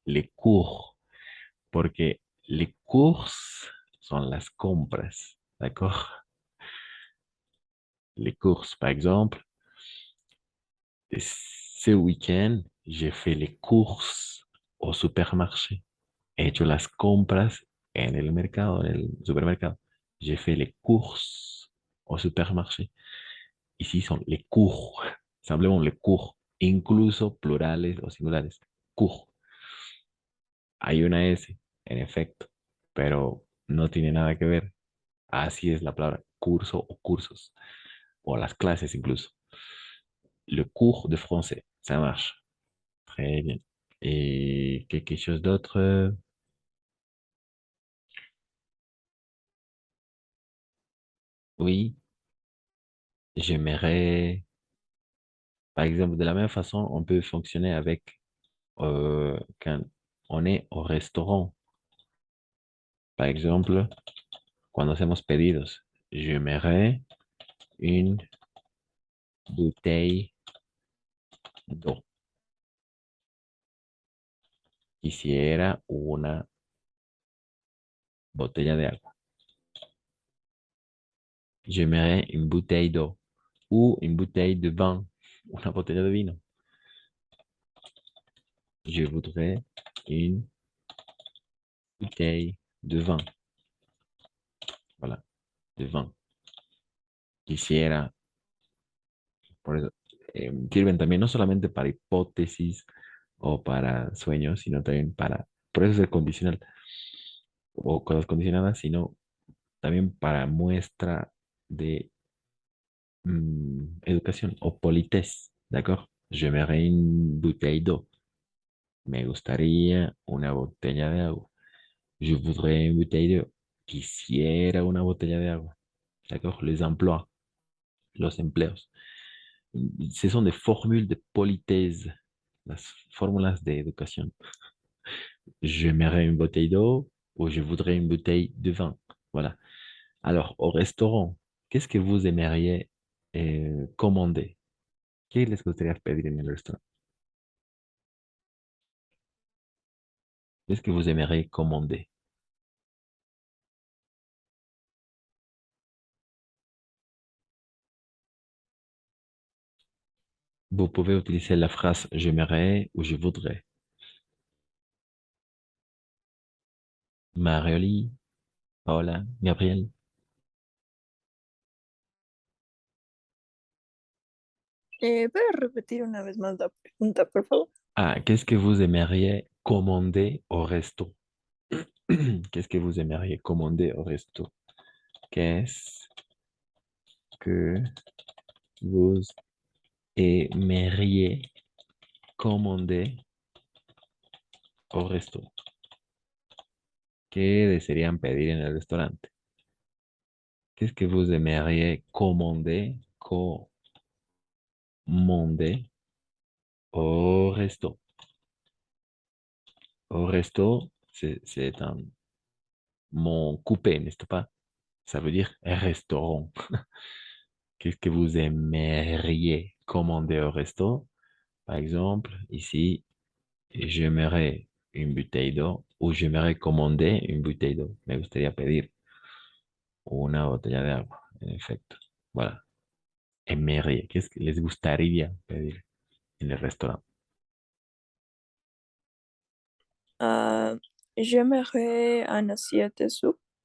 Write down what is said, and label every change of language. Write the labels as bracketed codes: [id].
[fr] Les cours, [es] porque les courses son las compras, d'accord? [fr] Les courses, par exemple, ce week-end, j'ai fait les courses au supermarché. [es] He hecho las compras en el mercado, en el supermercado. [fr] J'ai fait les courses au supermarché. [es] Ici son les cours, [fr] simplement les cours, [es] incluso plurales o singulares. Cours. Hay una S, en efecto, pero no tiene nada que ver. Así es la palabra curso o cursos, o las clases incluso. [fr] Le cours de français, ça marche. Très bien. Et quelque chose d'autre? Oui, j'aimerais, par exemple, de la même façon, on peut fonctionner avec quand on est au restaurant. Par exemple, [es] cuando hacemos pedidos, [fr] j'aimerais une bouteille d'eau. [es] Quisiera una botella de agua. [fr] J'aimerais une bouteille d'eau ou une bouteille de vin, [es] una botella de vino. [fr] Je voudrais une bouteille de vin. Voilà, de vin. [es] Quisiera, por eso, sirven también no solamente para hipótesis o para sueños, sino también para, por eso es el condicional o cosas condicionadas, sino también para muestra de educación o politesse, ¿d'accord? [fr] J'aimerais une bouteille d'eau. [es] Me gustaría una botella de agua. [fr] Je voudrais une bouteille d'eau. [es] Quisiera una botella de agua. [fr] ¿D'accord? Les emplois, [es] los empleos. [fr] Ce sont des formules de politesse, [es] las fórmulas de educación. [fr] J'aimerais une bouteille d'eau ou je voudrais une bouteille de vin. Voilà. Alors, au restaurant, qu'est-ce que vous aimeriez commander? [es] ¿Qué les gustaría pedir en el restaurant? [fr] Qu'est-ce que vous aimeriez commander? Vous pouvez utiliser la phrase j'aimerais ou je voudrais. Marioli, Paola, Gabriel. [es] ¿Puedes repetir una vez más la pregunta, por favor? [fr] Ah, qu'est-ce que vous aimeriez commander au resto? Qu'est-ce que vous aimeriez commander au resto? Qu'est-ce que vous aimeriez commander au resto? [es] ¿Qué desearían pedir en el restaurante? [fr] Qu'est-ce que vous aimeriez commander, commander au resto? Au resto, c'est un mot coupé, n'est-ce pas? Ça veut dire restaurant. Qu'est-ce que vous aimeriez commander au resto? Par exemple, ici, j'aimerais une bouteille d'eau ou j'aimerais commander une bouteille d'eau. [es] Me gustaría pedir una botella de agua, en efecto. Voilà. Aimería. ¿Qué es que les gustaría pedir en el restaurant? [fr] J'aimerais un assiette de soupe.